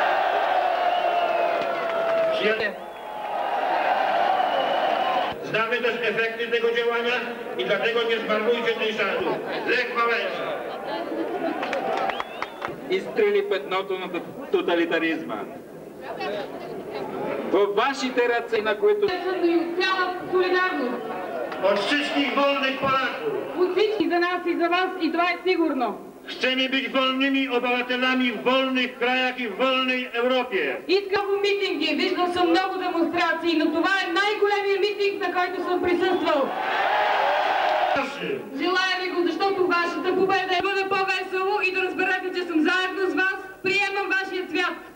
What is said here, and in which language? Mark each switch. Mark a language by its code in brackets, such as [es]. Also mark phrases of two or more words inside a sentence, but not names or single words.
[bg] Знамето [pl] efekty tego działania i dlatego nie zmarnujcie tej szansy. Lech Wałęsa. [bg] Изтрили петното на тоталитаризма. Във вашите ръце, на които... Цяла солидарност. [pl] Od wszystkich wolnych Polaków. [bg] От всички за нас и за вас и това е сигурно. [pl] Chcemy być wolnymi obywatelami w wolnych krajach i w wolnej Europie. [bg] Искам митинги, виждал съм много демонстрации, но това е най-големият митинг, на който съм присъствал. Желая ви го, защото вашата победа е бъде по-весело и да разберете, че съм заедно с вас. Приемам вашия цвят.